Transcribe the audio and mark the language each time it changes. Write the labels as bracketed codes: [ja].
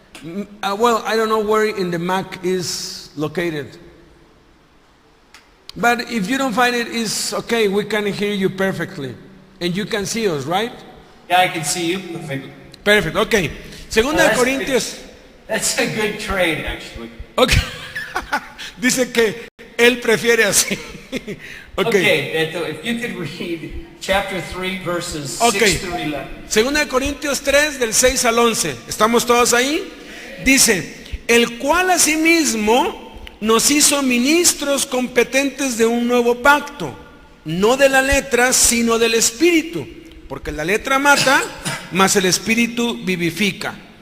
[en] Well, I don't know where in the Mac is located. But if you don't find it, it's okay. We can hear you perfectly. And you can see us, right? Yeah, I can see you perfectly. Perfect, ok. [es] Segunda de [en] That's [es] Corintios. [en] That's a good trade, actually. Ok. [es] Dice que él prefiere así. [en] Ok. Okay, Beto, if you could read chapter 3, verses Okay. 6 through 11. [es] Segunda de Corintios 3 del 6 al 11. ¿Estamos todos ahí? Dice, el cual asimismo nos hizo ministros competentes de un nuevo pacto, no de la letra, sino del espíritu, porque la letra mata, mas el espíritu vivifica.